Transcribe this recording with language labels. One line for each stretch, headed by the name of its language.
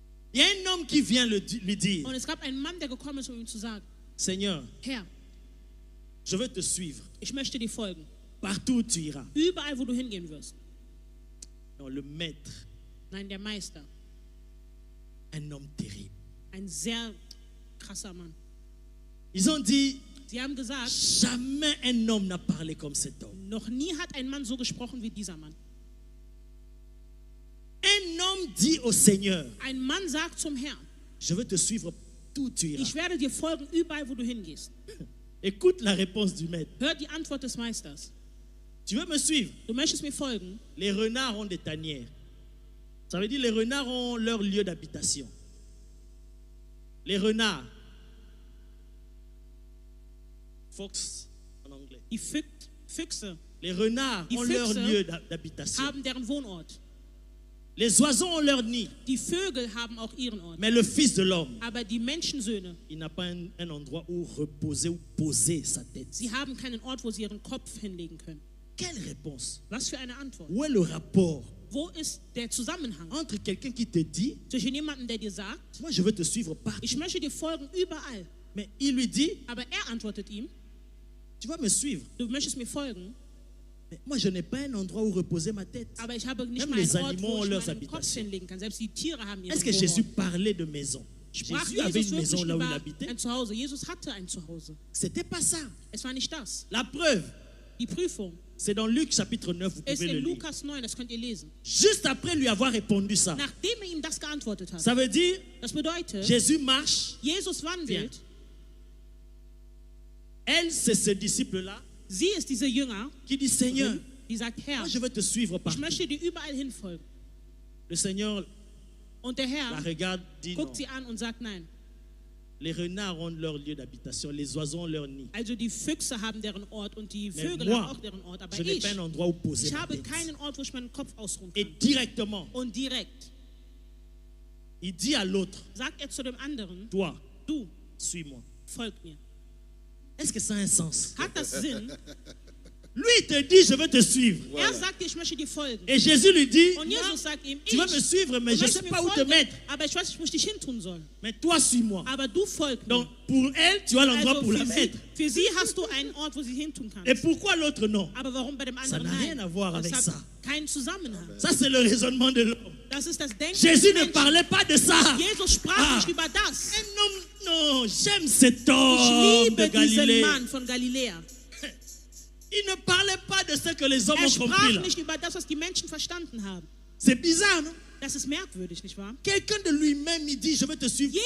French: Il y a un homme qui vient lui dire,
German: Und es gab einen Mann, der gekommen ist, um ihm zu sagen,
French: Seigneur,
German: Herr,
French: je veux te suivre
German: ich möchte dir folgen.
French: partout où tu iras.
German: Überall, wo du hingehen wirst.
French: Non, le maître,
German: Nein, der Meister.
French: un homme terrible.
German: Ein sehr krasser Mann.
French: Ils ont dit,
German: Sie haben gesagt,
French: jamais un homme n'a parlé comme cet homme.
German: noch nie hat ein Mann so gesprochen wie dieser Mann.
French: Un homme dit au Seigneur,
German: Ein Mann sagt zum Herrn,
French: je veux te suivre tout où tu iras.
German: ich werde dir folgen, überall, wo du hingehst.
French: Écoute la réponse du maître.
German: Hör die Antwort des Meisters.
French: Tu veux me suivre?
German: Du möchtest mir folgen?
French: Les renards ont des tanières. Ça veut dire les renards ont leur lieu d'habitation. Les renards. Fox en anglais.
German: Die Füchse
French: Les renards
German: Die
French: ont leur
German: Füchse
French: lieu d'habitation.
German: haben deren Wohnort.
French: Les oiseaux ont leur nid.
German: Die Vögel haben auch ihren Ort.
French: Mais le Fils de l'homme,
German: Aber die Menschensöhne,
French: il n'a pas un endroit où reposer ou poser sa tête.
German: sie haben keinen Ort, wo sie ihren Kopf hinlegen können.
French: Quelle réponse?
German: Was für eine Antwort.
French: Où est le rapport
German: Wo ist der Zusammenhang
French: entre quelqu'un qui te dit,
German: zwischen jemandem, der dir sagt,
French: moi je veux te suivre partout,
German: ich möchte dir folgen überall,
French: mais il lui dit,
German: aber er antwortet ihm,
French: tu vas me suivre,
German: du möchtest mir folgen,
French: mais moi je n'ai pas un endroit où reposer ma tête.
German: aber ich habe nicht
French: Même
German: mal
French: les
German: einen Ort,
French: animaux
German: wo
French: ont
German: ich
French: leurs
German: meinen Kopf
French: habitations.
German: hinlegen kann. Selbst die Tiere haben ihren
French: Est-ce que Jésus
German: Wohnort.
French: parlait de maison?
German: Sprach
French: Jésus avait
German: Jesus
French: une maison
German: wirklich
French: là où il
German: über
French: habitait?
German: ein Zuhause? Jesus hatte ein Zuhause.
French: C'était pas ça.
German: Es war nicht das.
French: La preuve,
German: Die Prüfung
French: c'est dans Luc chapitre 9, vous
German: ist
French: pouvez le
German: in
French: lire.
German: Lukas 9, das könnt ihr lesen.
French: Juste après lui avoir répondu ça,
German: Nachdem ihm das geantwortet hat.
French: ça veut dire
German: Das bedeutet,
French: Jésus marche,
German: Jesus wandelt,
French: elle c'est ce disciple-là
German: sie ist diese Jünger,
French: qui dit Seigneur,
German: die sagt, Herr,
French: moi je veux te suivre
German: ich
French: partout.
German: möchte dir überall hinfolgen.
French: Le Seigneur
German: Und der
French: la
German: Herr
French: regarde, dit non.
German: guckt sie an und sagt, nein.
French: Les renards ont leur lieu d'habitation, les oiseaux ont leur nid.
German: Also die Füchse haben deren Ort und die
French: Mais
German: Vögel
French: moi,
German: haben auch deren Ort. Aber
French: Je n'ai
German: ich,
French: pas un endroit où poser
German: ich
French: ma
German: habe
French: tête.
German: keinen Ort, wo ich meinen Kopf ausruhen
French: Et
German: kann.
French: directement,
German: Und direkt
French: il dit à l'autre,
German: sagt er zu dem anderen,
French: toi,
German: du,
French: suis-moi.
German: folg mir.
French: Est-ce que ça a un sens?
German: Hat das Sinn?
French: Lui, il te dit, je veux te suivre.
German: Er sagt dir, ich möchte dir folgen.
French: Et Jésus lui dit,
German: Und
French: moi,
German: Jesus sagt ihm,
French: tu vas me suivre, mais
German: du
French: je ne sais
German: möchtest
French: pas
German: mir
French: où te
German: folgen,
French: mettre.
German: aber ich weiß nicht, wo ich dich hin tun soll.
French: Mais toi, suis-moi.
German: Aber du folg mir.
French: Donc, pour elle, tu as l'endroit
German: Also
French: pour la
German: für
French: mettre.
German: sie hast du einen Ort, wo sie hin tun kann.
French: Et pourquoi l'autre non?
German: Aber warum bei dem
French: Ça
German: anderen
French: n'a rien
German: nein?
French: à voir avec
German: Das
French: ça.
German: hat keinen Zusammenhang.
French: Ça, c'est le raisonnement de l'homme.
German: Das ist das Denken
French: Jésus
German: des
French: ne
German: Menschen.
French: parlait pas de ça.
German: Jesus sprach Ah. nicht über das.
French: Un homme, non, j'aime cet
German: Ich
French: homme de
German: liebe diesen
French: Galilée.
German: Mann von Galiläa.
French: Il ne parlait pas de ce que les hommes
German: Er
French: ont
German: sprach
French: compris là.
German: nicht über das, was die Menschen verstanden haben.
French: C'est bizarre, non?
German: Das ist merkwürdig, nicht wahr?
French: Quelqu'un de lui-même, il dit, je veux te suivre